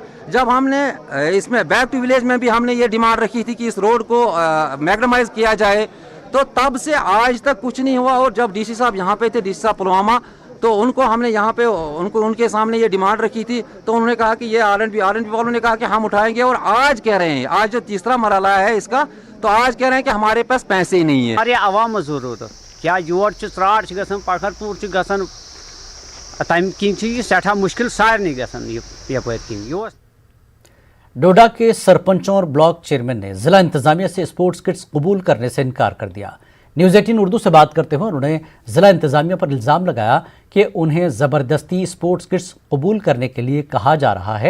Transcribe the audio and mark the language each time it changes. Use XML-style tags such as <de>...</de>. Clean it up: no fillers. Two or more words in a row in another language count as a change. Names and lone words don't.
<hi>जब हमने इसमें</hi> <en>Back to Village</en> <hi>में भी हमने ये डिमांड रखी थी कि इस रोड को मैग्नेमाइज किया जाए, तो तब से आज तक कुछ नहीं हुआ। और जब डीसी साहब यहाँ पे थे, डीसी साहब पुलवामा, तो उनको हमने यहाँ पे उनके सामने ये डिमांड रखी थी, तो उन्होंने कहा कि ये R&B वालों ने कहा कि हम उठाएंगे। और आज कह रहे हैं, आज जो तीसरा मरहला है इसका, तो आज कह रहे हैं कि हमारे पास पैसे ही नहीं है।</hi> <ks>हमारे आवाम जरूरत क्या योर त्राड़ पखरपुर तम किन सठा मुश्किल सारे गपार।</ks> <hi>डोडा के सरपंचों और ब्लॉक चेयरमैन ने जिला इंतजामिया से</hi> <en>sports kits</en> <hi>कबूल करने से इनकार कर दिया। न्यूज़ 18 उर्दू से बात करते हुए उन्होंने जिला इंतजामिया पर इल्ज़ाम लगाया कि उन्हें ज़बरदस्ती</hi> <en>sports kits</en> <hi>कबूल करने के लिए कहा जा रहा है।</hi>